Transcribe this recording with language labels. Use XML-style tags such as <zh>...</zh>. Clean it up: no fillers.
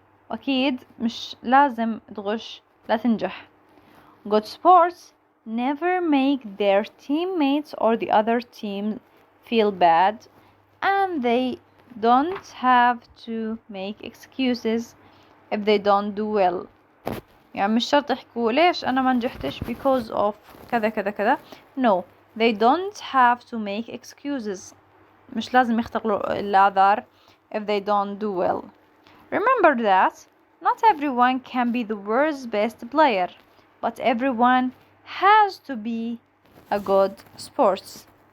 <ar>أكيد مش لازم تغش لا تنجح.</ar> <en>Good sports never make their teammates or the other team feel bad, and they don't have to make excuses if they don't do well.</en> <ar>يعني مش شرط يحكوا ليش أنا ما نجحتش</ar> <en>because of</en> <ar>كذا كذا كذا.</ar> <en>No, they don't have to make excuses.</en> <ar>مش لازم يخترعوا الأعذار</ar> <en>if they don't do well. Remember that not everyone can be the world's best player, but everyone has to be a good sports.</en>